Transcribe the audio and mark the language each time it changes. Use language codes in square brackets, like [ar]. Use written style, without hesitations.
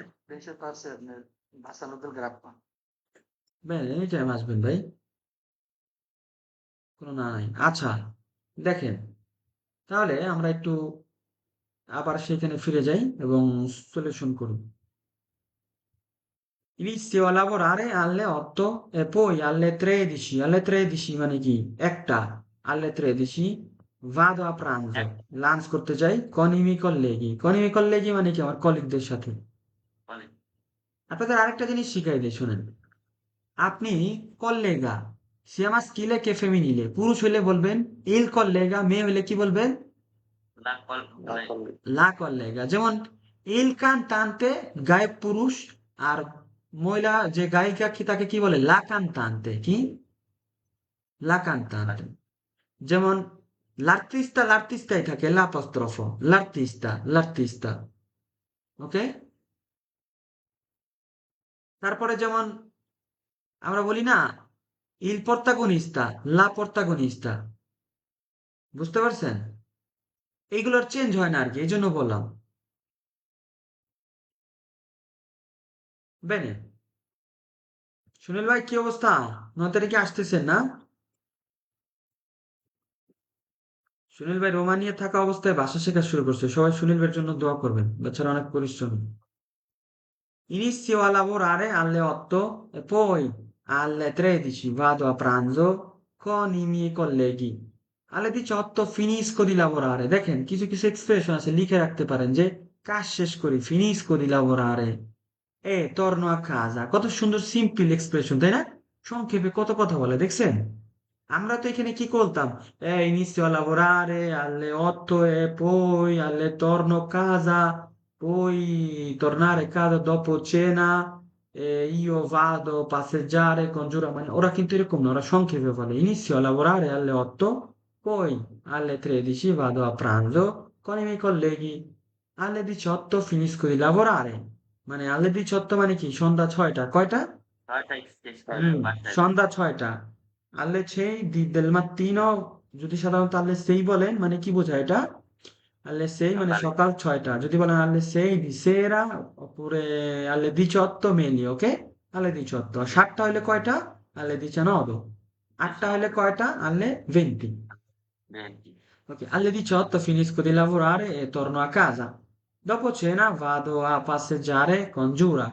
[bn] দেশের পাশে আপনার Bassano del Grappa। [it] bene, [bn] any time আসবেন ভাই, কোনো না নাই। আচ্ছা, দেখেন, তাহলে আমরা একটু আবার সেখানে ফিরে যাই এবং সলিউশন করি। [it] Inizio a lavorare alle 8 e poi alle 13. Alle 13 [bn] মানে কি? একটা। [it] Alle 13 vado a pranzo. [bn] এক লাঞ্চ করতে যাই [it] con i miei colleghi. Con i miei colleghi [bn] মানে কি? আমার কলিগদের সাথে। বলে আপনাদের আরেকটা জিনিস শিখাই দিই, শোনেন। আপনি কল্লেগা, [it] sia maschile che femminile। [bn] পুরুষ হলে বলবেন [it] il collega, [bn] মেয়ে হলে কি বলবেন? না কল না মানে করলে লা কল্লেগা। যেমন [it] il cantante [bn] গায়ক পুরুষ, আর মহিলা যে গায়িকা কি তাকে কি বলে? লা কান্তান্তে। কি? লা কান্তান্তে। যেমন l'artistaই থাকে l'apostrofo, l'artista, ওকে? তারপরে যেমন আমরা বলি না [it] il protagonista, la protagonista, [bn] বুঝতে পারছেন? এইগুলোর চেঞ্জ হয় না আর কি, এই জন্য বললাম। বেনে, সুনীল ভাই কি অবস্থা? 9 তারিখে আসতেছেন না? সুনীল ভাই রোমানিয়া থাকা অবস্থায় ভাষা শেখা শুরু করছে, সবাই সুনীল ভাইয়ের জন্য দোয়া করবেন, বেচারা অনেক পরিশ্রমী। [it] Inizio a lavorare alle 8 e poi alle 13 vado a pranzo con i miei colleghi. Alle 18 finisco di lavorare। [bn] দেখেন কিছু কিছু এক্সপ্রেশন আছে, লিখে রাখতে পারেন যে কাজ শেষ করি, [it] finisco di lavorare e torno a casa। [bn] কত সুন্দর সিম্পল এক্সপ্রেশন, তাই না? সংক্ষেপে কত কথা বলে, দেখছেন? আমরা তো এখানে কি করতাম? [it] Inizio a lavorare alle 8 e poi alle torno a casa, poi tornare a casa dopo cena, io vado a passeggiare con Giura, [bn] মানে ওরা কিন্তু এরকম না, ওরা সংক্ষেপে বলে [it] inizio a lavorare alle 8, poi alle 13 vado a pranzo con i miei colleghi, alle 18 finisco di lavorare, মানে alle 18 [bn] মানে কি? সন্ধ্যা 6টা, কয়টা? 6টায় শেষ করে হুম, বাসায় যায়। সন্ধ্যা 6টা। [it] alle 6 del mattino, [bn] যদি সাধারণত [it] alle 6 [bn] বলেন মানে কি বোঝায় এটা? [it] alle 6 মানে [bn] সকালে সকাল 6টা, যদি বলেন [it] alle 6 di sera oppure alle 18 meglio, ok? alle 18। [bn] আর 7টা হলে কয়টা? [it] alle 19। [bn] 8টা হলে কয়টা? [it] alle 20। বেঞ্চি Ok, alle 18 finisco di lavorare e torno a casa. Dopo cena vado a passeggiare con Giura।